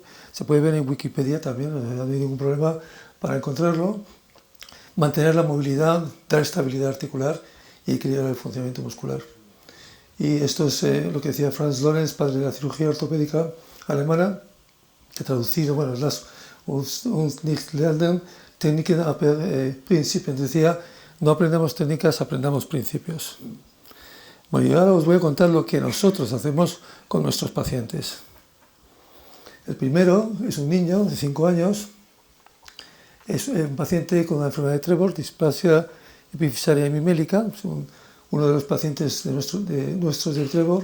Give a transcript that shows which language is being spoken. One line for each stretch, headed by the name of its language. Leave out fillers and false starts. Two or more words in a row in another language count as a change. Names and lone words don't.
Spanish: Se puede ver en Wikipedia también, no hay ningún problema para encontrarlo. Mantener la movilidad, dar estabilidad articular y equilibrar el funcionamiento muscular. Y esto es lo que decía Franz Lorenz, padre de la cirugía ortopédica alemana, que traducido, bueno, es
German: las uns nicht lernen, Techniken aber Prinzipien.
Spanish: Decía, no aprendamos técnicas, aprendamos principios. Bueno, y ahora os voy a contar lo que nosotros hacemos con nuestros pacientes. El primero es un niño de 5 años, es un paciente con una enfermedad de Trevor, displasia epifisaria hemimélica, uno de los pacientes de nuestros del Trevor.